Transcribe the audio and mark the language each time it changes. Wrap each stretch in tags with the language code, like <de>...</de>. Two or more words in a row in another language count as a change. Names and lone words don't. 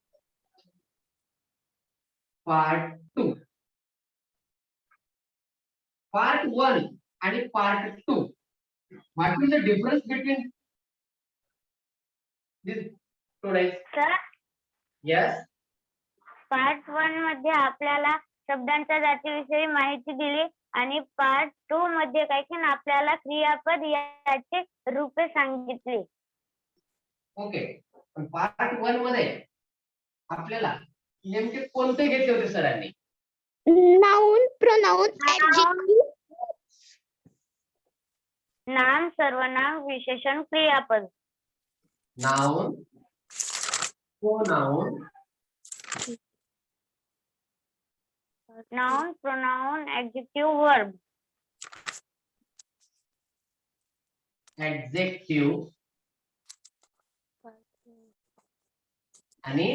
<en>part 2. Part 1 and part 2. What is the difference between these two days? Sir, Yes.</en> <mr>पार्ट 1 मध्ये आपल्याला शब्दांच्या जातीविषयी माहिती दिली आणि पार्ट 2 मध्ये काय की आपल्याला क्रियापद याचे रूपे सांगितली. ओके. पण पार्ट 1 मध्ये आपल्याला नेमके कोणते घेतले होते सरांनी?</mr> <en>Noun, pronoun, adjective.</en> <mr>नाम, सर्वनाम, विशेषण, क्रियापद.</mr> <en>Noun, pronoun, Noun, pronoun, adjective, verb.</en> <mr>adjective आणि</mr>